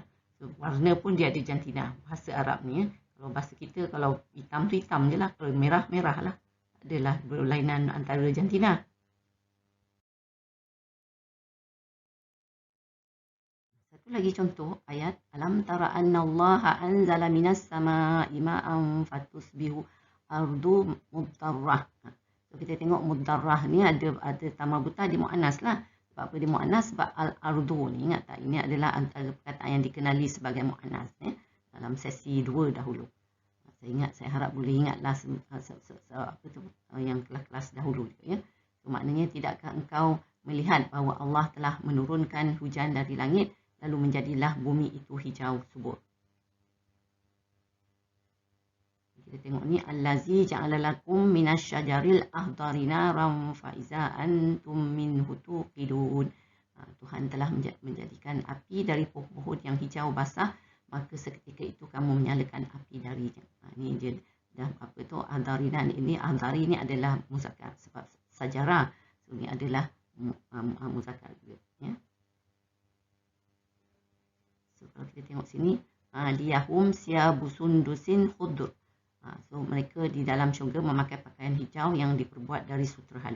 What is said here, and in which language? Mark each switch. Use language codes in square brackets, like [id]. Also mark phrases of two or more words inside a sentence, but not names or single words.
[ms] So, warna pun dia ada jantina. Bahasa Arab ni kalau bahasa kita kalau hitam tu hitam je lah, kalau merah merah lah. Adalah berlainan antara jantina. Satu lagi contoh ayat [ar] ألم تر أن الله أنزل من السماء ماء فتصبح الأرض مخضرة. [ms] So, kita tengok mudtarrah ni ada tamar buta dia muannas lah. Sebab apa dia muannas? Sebab al-ardu ni, ingat tak, ini adalah antara perkataan yang dikenali sebagai muannas dalam sesi 2 dahulu. Saya harap boleh ingatlah yang kelas-kelas dahulu ya. So, maknanya tidakkah engkau melihat bahawa Allah telah menurunkan hujan dari langit lalu menjadilah bumi itu hijau subur. Kita tengok ni [ar] الذي جعل لكم من الشجر الأخضر نارا فإذا أنتم منه توقدون. [ms] Tuhan telah menjadikan api dari pohon-pohon yang hijau basah, maka seketika itu kamu menyalakan api darinya. Ini dia dah akhdharina ini, akhdari ini adalah muzakkar sebab sajarah. So, ini adalah muzakkar juga ya. So, kalau kita tengok sini [ar] عليهم ثياب سندس خضر. [ms] So mereka di dalam syurga memakai pakaian hijau yang diperbuat dari sutera halus.